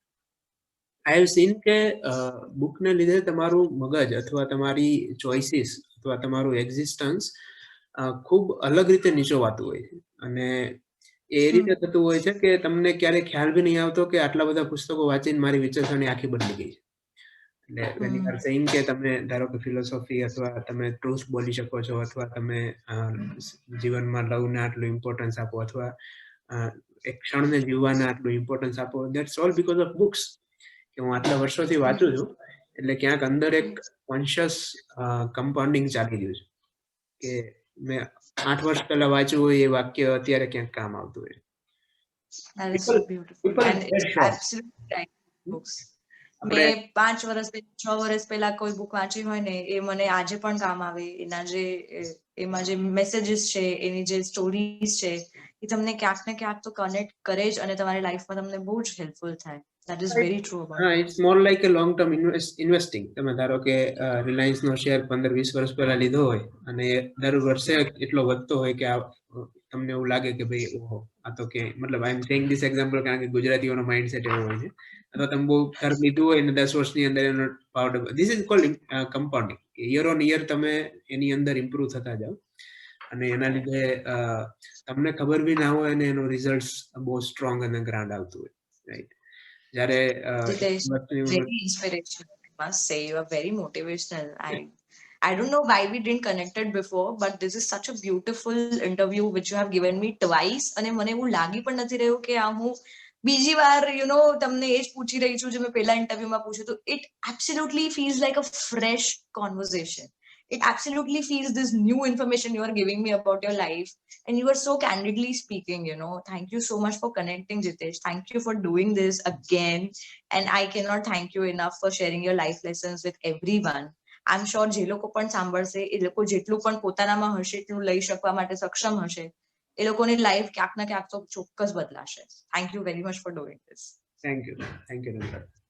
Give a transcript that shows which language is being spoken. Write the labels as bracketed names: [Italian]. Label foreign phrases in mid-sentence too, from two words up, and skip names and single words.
[English] I have seen [Gujarati] કે બુકને લીધે તમારું મગજ અથવા તમારી ચોઇસીસ અથવા તમારું એક્ઝિસ્ટન્સ ખૂબ અલગ રીતે નીચોવાતું હોય છે. અને એ રીતે થતું હોય છે કે તમને ક્યારેય ખ્યાલ બી નહીં આવતો કે આટલા બધા પુસ્તકો વાંચીને મારી વિચારસરણી આખી બદલી ગઈ છે. એટલે [English] when you are saying [Gujarati] કે તમે ધારો કે ફિલોસોફી અથવા તમે ટ્રુથ બોલી શકો છો અથવા તમે જીવનમાં લવને આટલું ઇમ્પોર્ટન્સ આપો અથવા એક ક્ષણને જીવવાને આટલું ઇમ્પોર્ટન્સ આપો, [English] that's all because of books. [Gujarati] કે હું આટલા વર્ષોથી વાંચું છું એટલે ક્યાંક અંદર એક [English] conscious compounding [Gujarati] ચાલી રહ્યું છે કે મેં 8 વર્ષ પહેલા વાંચ્યું હોય એ વાક્ય અત્યારે ક્યાંક કામ આવતું હોય. [English] That is so beautiful. And it's absolutely right. Books. [Gujarati] મેં 5 વર્ષ 6 વર્ષ પહેલા કોઈ બુક વાંચી હોય ને એ મને આજે પણ કામ આવે. એમાં જે મેસેજીસ છે, એની જે સ્ટોરીઝ છે, એ તમને ક્યાંક ને ક્યાંક તો કનેક્ટ કરે જ અને તમારી લાઈફમાં તમને બહુ જ હેલ્પફુલ થાય. [English] That is very true about it. It's more like a long term investing. [Gujarati] તમે ધારો કે રિલાયન્સ નો શેર 15-20 વર્ષ પહેલા લીધો હોય અને દર વર્ષે એટલો વધતો હોય કે તમને એવું લાગે કે ભાઈ ઓહો આ તો કે મતલબ [English] I am saying this example [Gujarati] કારણ કે ગુજરાતીઓનો માઇન્ડસેટ એવો હોય છે. અથવા તમે બહુ તરફ લીધું હોય ને 10 વર્ષની અંદર એનો ભાવ [English] this is called compounding. year on year [Gujarati] તમે એની અંદર ઇમ્પ્રુવ થતા જાઓ અને એના લીધે તમને ખબર બી ના હોય અને એનું રિઝલ્ટ બહુ સ્ટ્રોંગ અને ગ્રાન્ડ આવતું હોય, રાઈટ? [English] Jitesh, very inspirational. I must say, you are very motivational. I don't know why we didn't connected before, but this is such a beautiful interview which you have given me twice. [Gujarati] અને મને એવું લાગી પણ નથી રહ્યું કે આ હું બીજી વાર તમને એ જ પૂછી રહી છું જે મેં પહેલા ઇન્ટરવ્યુમાં પૂછ્યું હતું. [English] It absolutely feels like a fresh conversation. It absolutely feels this new information you are giving me about your life, and you are so candidly speaking. Thank you so much for connecting, Jitesh. Thank you for doing this again, and I cannot thank you enough for sharing your life lessons with everyone. I am sure [Gujarati] જે લોકો પણ સાંભળશે એ લોકો જેટલું પણ પોતાનામાં હશે એટલું લઈ શકવા માટે સક્ષમ હશે, એ લોકોની લાઈફ ક્યાંક ના ક્યાંક તો ચોક્કસ બદલાશે. [English] Thank you very much for doing this. Thank you, નમ્રતા.